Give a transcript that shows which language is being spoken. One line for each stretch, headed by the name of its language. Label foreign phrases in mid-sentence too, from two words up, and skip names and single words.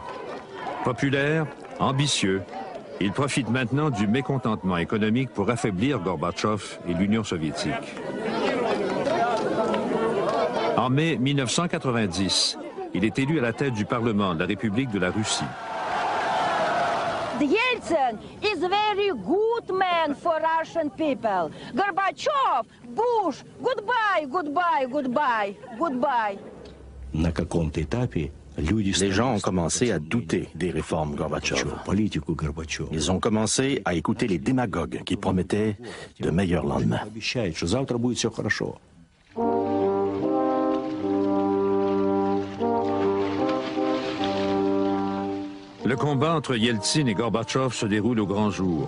French: Populaire, ambitieux, il profite maintenant du mécontentement économique pour affaiblir Gorbatchev et l'Union soviétique. En mai 1990, il est élu à la tête du Parlement de la République de la Russie.
English: Yeltsin is a very good man for Russian people. Gorbachev, Bush, goodbye, goodbye, goodbye, goodbye.
Russian: На каком-то этапе
French: Les gens ont commencé à douter des réformes Gorbatchev. Ils ont commencé à écouter les démagogues qui promettaient de meilleurs lendemains. Le combat entre Yeltsin et Gorbatchev se déroule au grand jour.